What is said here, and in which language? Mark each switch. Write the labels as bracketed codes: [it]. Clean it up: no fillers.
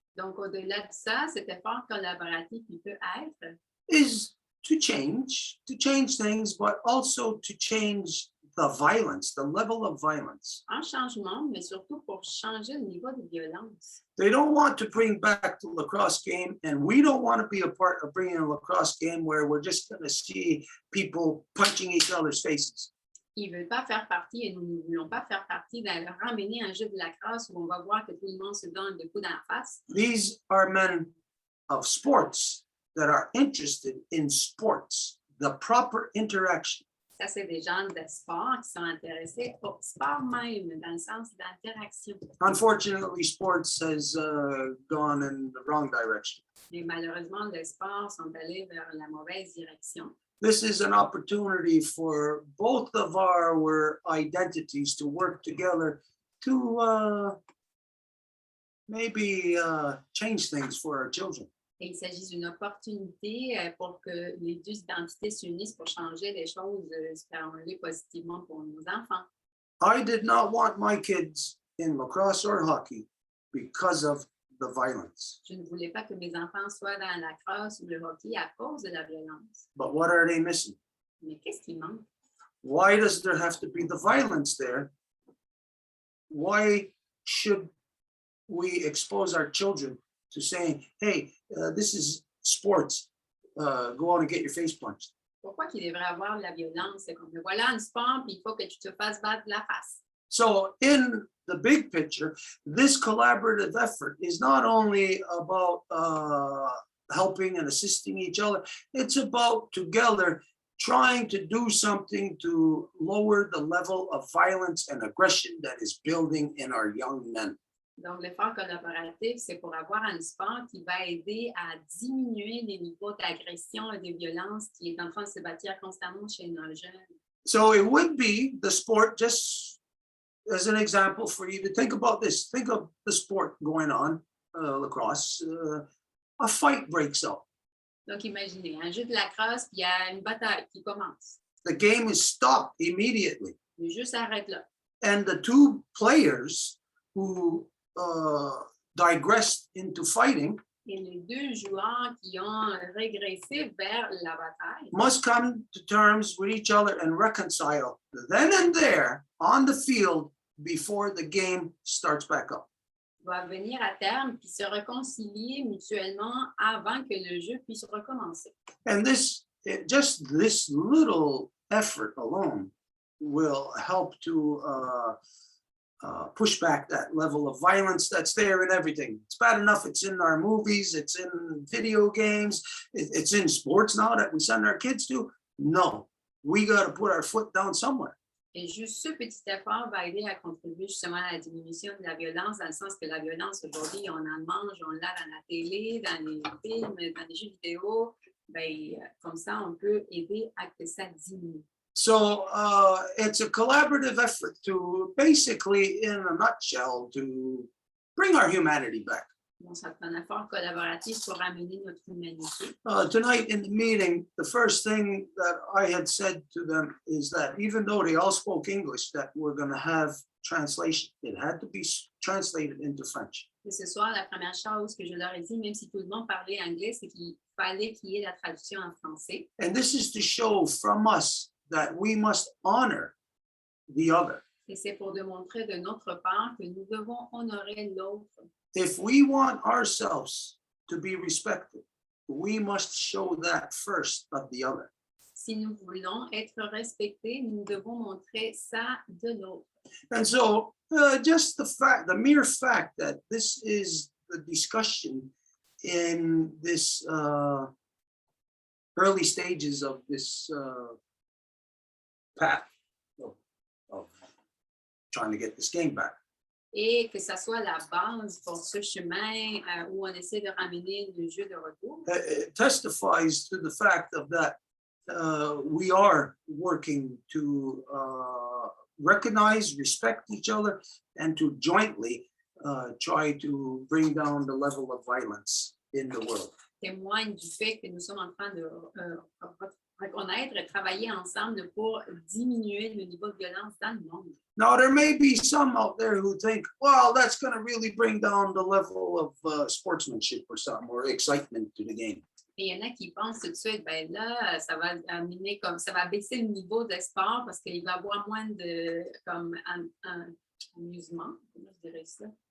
[fr] Donc, au-delà de ça, cet effort collaboratif, il peut être [en] is to change things, but also to change the violence, the level of violence. [fr] un changement, mais surtout pour changer le niveau de violence. [en] They don't want to bring back the lacrosse game, and we don't want to be a part of bringing a lacrosse game where we're just going to see people punching each other's faces. [fr] Ils ne veulent pas faire partie, et nous ne voulons pas faire partie, de ramener un jeu de lacrosse où on va voir que tout le monde se donne des coups dans la face. [en] These are men of sports that are interested in sports, the proper interaction. [fr] Ça, c'est des gens de sport qui sont intéressés au sport même, dans le sens d'interaction. [en] Unfortunately, sports has gone in the wrong direction. [fr] Mais malheureusement, les sports sont allés vers la mauvaise direction. [en] This is an opportunity for both of our identities to work together to maybe change things for our children. [fr] Et il s'agit d'une opportunité pour que les deux identités s'unissent pour changer les choses, espérons-le positivement pour nos enfants. [en] I did not want my kids in lacrosse or hockey because of the violence. [fr] Je ne voulais pas que mes enfants soient dans la lacrosse ou le hockey à cause de la violence. [en] But what are they missing? [fr] Mais qu'est-ce qui manque? [en] Why does there have to be the violence there? Why should we expose our children to saying, hey, this is sports, go on and get your face punched? [fr] Pourquoi qu'il devrait avoir de la violence? C'est comme, voilà un sport, puis il faut que tu te fasses battre la face. [en] So in the big picture, this collaborative effort is not only about helping and assisting each other, it's about together trying to do something to lower the level of violence and aggression that is building in our young men. [fr] Donc, l'effort collaboratif, c'est pour avoir un sport qui va aider à diminuer les niveaux d'agression et de violence qui est en train de se bâtir constamment chez nos jeunes. [en] So it would be the sport, just as an example for you to think about this. Think of the sport going on, lacrosse. A fight breaks out. [fr] Donc, imaginez, un jeu de lacrosse, puis il y a une bataille qui commence. [en] The game is stopped immediately. [fr] Le jeu s'arrête là. [en] And the two players who digressed into fighting [fr] Et les deux joueurs qui ont régressé vers la bataille [en] must come to terms with each other and reconcile then and there on the field before the game starts back up. [fr] doivent venir à terme puis se réconcilier mutuellement avant que le jeu puisse recommencer. [en] And just this little effort alone will help to push back that level of violence that's there in everything. It's bad enough it's in our movies, it's in video games, it's in sports now that we send our kids to. No, we got to put our foot down somewhere. [fr] Et juste ce petit effort va aider à contribuer justement à la diminution de la violence, dans le sens que la violence aujourd'hui, on en mange, on l'a dans la télé, dans les films, dans les jeux vidéo. Ben, comme ça, on peut aider à que ça diminue. [en] So it's a collaborative effort to basically, in a nutshell, to bring our humanity back. [fr] Donc, c'est un effort collaboratif pour ramener notre humanité. [en] Tonight in the meeting, the first thing that I had said to them is that even though they all spoke English, that we're going to have translation. It had to be translated into French. [fr] Et ce soir, la première chose que je leur ai dit, même si tout le monde parlait anglais, c'est qu'il fallait qu'il y ait la traduction en français. [en] And this is to show from us that we must honor the other. [fr] Et c'est pour démontrer de notre part que nous devons honorer l'autre. [en] If we want ourselves to be respected, we must show that first of the other. [fr] Si nous voulons être respectés, nous devons montrer ça de l'autre. [en] And so just the mere fact that this is the discussion in this early stages of this path of trying to get this game back. [fr] Et que ça soit la base pour ce chemin où on essaie de ramener le jeu de retour. [en] It testifies to the fact of that we are working to recognize, respect each other, and to jointly try to bring down the level of violence in the world. [fr] Témoigne du fait que nous sommes en train de reconnaître et travailler ensemble pour diminuer le niveau de violence dans le monde. [en] Now, there may be some out there who think, well, that's going to really bring down the level of sportsmanship or something, or excitement to the game. [fr] Et il y en a qui pensent tout de suite, ben là, ça va amener comme ça va baisser le niveau de sport parce qu'il va y avoir moins de comme amusement, comment je dirais ça?